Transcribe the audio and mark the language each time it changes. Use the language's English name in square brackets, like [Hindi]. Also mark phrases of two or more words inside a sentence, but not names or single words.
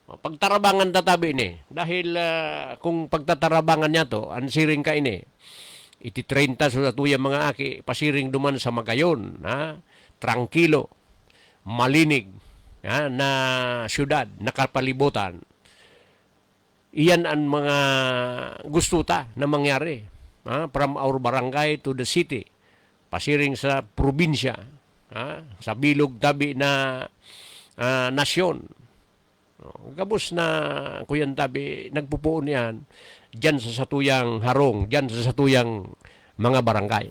[Bikol] Pagtarabangan tatabi ni. Dahil kung pagtatarabangan niya to, ang siring ka ini, iti 30 so satuyang mga aki pasiring duman sa Magayon, tranquilo, malinig, na syudad, nakapalibutan. Iyan ang mga gusto ta na mangyari, [English] from our barangay to the city, [Bikol] pasiring sa probinsya, sa bilog tabi na nasyon. Gabos na kuyan tabi nagpupuon yan dyan sa satuyang harong, dyan sa satuyang mga barangay.